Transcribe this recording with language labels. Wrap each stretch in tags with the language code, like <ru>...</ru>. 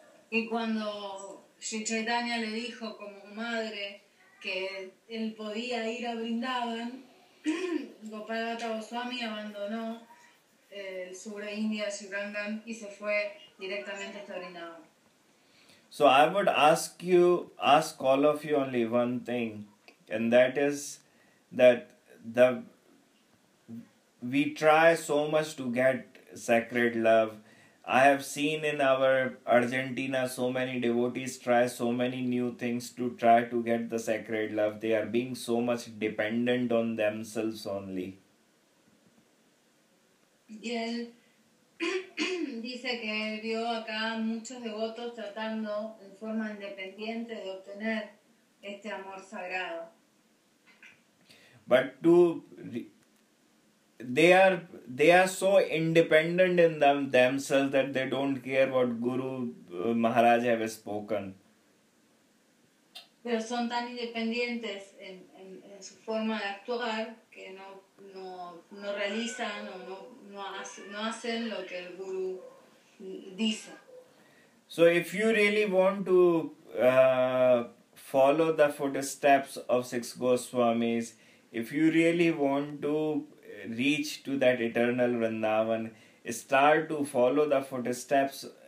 <es>Y cuando Sri Chaitanya le dijo como madre que él podía ir a Vrindavan, Gopal Bhatt Goswami abandonó el sur de India, Sri Rangam, y se fue directamente hasta Vrindavan.</es> <en>So I would ask all of you only one thing, and that is that we try so much to get sacred love. I have seen in our Argentina so many devotees try so many new things to try to get the sacred love. They are being so much dependent on themselves only.</en> <es>Y él dice que él vio acá muchos devotos tratando en forma independiente de obtener este amor sagrado.</es> <en>But they are so independent in themselves that they don't care what Guru Maharaj have spoken.</en> <es>Pero son tan independientes en su forma de actuar que no realizan o no hacen lo que el Guru dice.</es> <en>So if you really want to follow the footsteps of Six Goswamis, if you really want to reach to that eternal Vrindavan, start to follow the footsteps</en>